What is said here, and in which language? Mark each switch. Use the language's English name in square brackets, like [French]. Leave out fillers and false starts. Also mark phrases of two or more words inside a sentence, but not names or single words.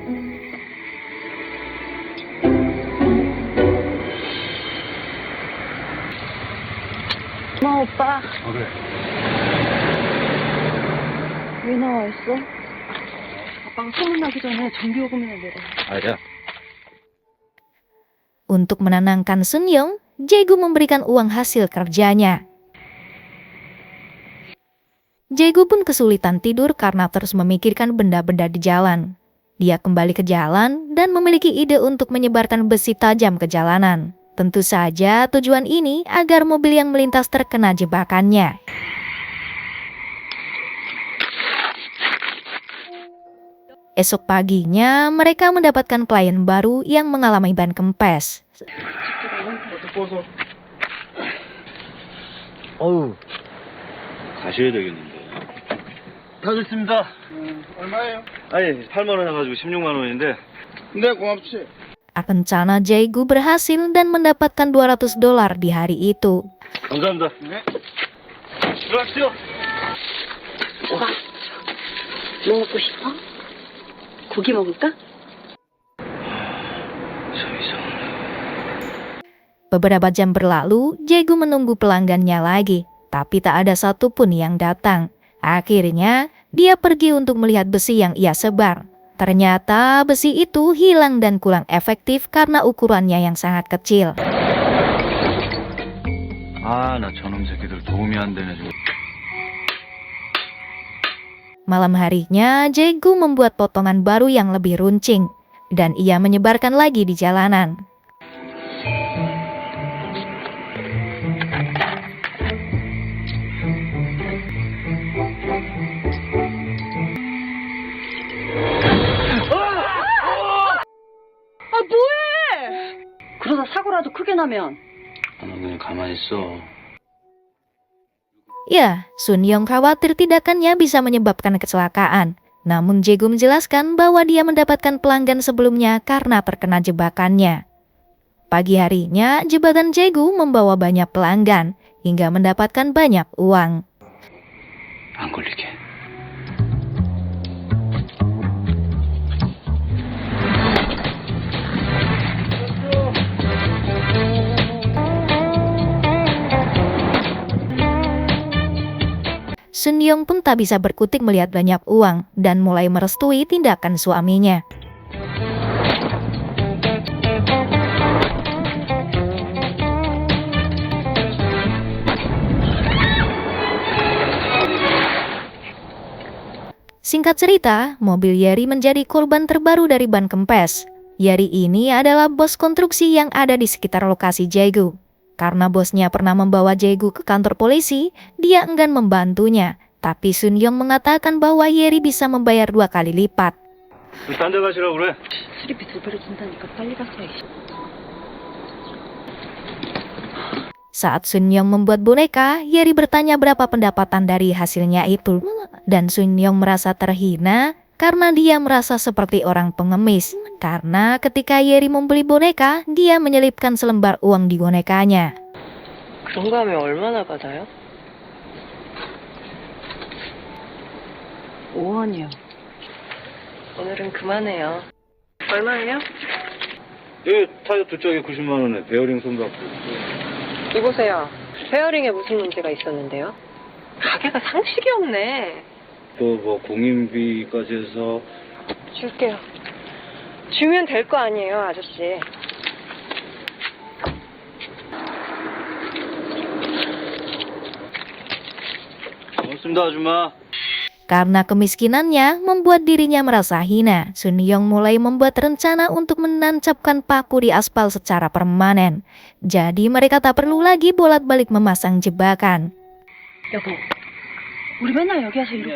[Korean] 오빠. 아 그래. 왜 나와 있어? 아빠가 소문나기 전에 전기요금이나 내라. 아야. [Indonesian] Untuk menenangkan Sun-young, Jae-gu memberikan uang hasil kerjanya. Jae-gu pun kesulitan tidur karena terus memikirkan benda-benda di jalan. Dia kembali ke jalan dan memiliki ide untuk menyebarkan besi tajam ke jalanan. Tentu saja tujuan ini agar mobil yang melintas terkena jebakannya. Esok paginya, mereka mendapatkan klien baru yang mengalami ban kempes. [Korean] 어우 가셔야 되겠는데. 다 됐습니다. 얼마예요? 아니 8만 원 해가지고 16만 원인데. 네 고맙지. [Indonesian] Rencana Jae-gu berhasil dan mendapatkan $200 di hari itu. [Korean] 감사합니다. 네. 들어가십시오. 오빠, 뭐 먹고 싶어? 고기 먹을까? [Indonesian] Beberapa jam berlalu, Jae-gu menunggu pelanggannya lagi. tapi tak ada satupun yang datang. Akhirnya, dia pergi untuk melihat besi yang ia sebar. Ternyata besi itu hilang dan kurang efektif karena ukurannya yang sangat kecil. [Korean] 아, 나 저놈 새끼들 도움이 안 되네. [Indonesian] Malam harinya, Jae-gu membuat potongan baru yang lebih runcing, dan ia menyebarkan lagi di jalanan. [Korean] 아, 뭐해! 그러다 사고라도 크게 나면. 너 그냥 가만히 있어. [Indonesian] Ya, Sun-young khawatir tindakannya bisa menyebabkan kecelakaan. Namun Jae-gu menjelaskan bahwa dia mendapatkan pelanggan sebelumnya karena terkena jebakannya. Pagi harinya, jebakan Jae-gu membawa banyak pelanggan hingga mendapatkan banyak uang. [Korean] 안 걸리게. [Indonesian] Sun-young pun tak bisa berkutik melihat banyak uang dan mulai merestui tindakan suaminya. Singkat cerita, mobil Yeri menjadi korban terbaru dari ban kempes. Yeri ini adalah bos konstruksi yang ada di sekitar lokasi Jae-gu. Karena bosnya pernah membawa Jae-gu ke kantor polisi, dia enggan membantunya. Tapi Sun-young mengatakan bahwa Yeri bisa membayar 2 kali lipat. [Korean] 딴 데 가시라고 그래. 수리비 2배로 준다니까 빨리 갔어. [Indonesian] Saat Sun-young membuat boneka, Yeri bertanya berapa pendapatan dari hasilnya itu. Dan Sun-young merasa terhina karena dia merasa seperti orang pengemis. Karena ketika Yeri membeli boneka, dia menyelipkan selembar uang di bonekanya. [Korean] 그런 거 하면 얼마나 받아요? 5원이요. 오늘은 그만해요. 얼마예요? 예, 타이어 두 짝에 90만 원에 베어링 손잡고. 이보세요. 페어링에 무슨 문제가 있었는데요? 가게가 상식이 없네. 또 뭐 공인비까지 해서. 줄게요. 주면 될 거 아니에요, 아저씨. 고맙습니다, 아줌마. [Indonesian] Karena kemiskinannya membuat dirinya merasa hina, Sun-young mulai membuat rencana untuk menancapkan paku di aspal secara permanen. Jadi mereka tak perlu lagi bolak-balik memasang jebakan. [Korean] 여보, 우리 맨날 여기 와서 이러고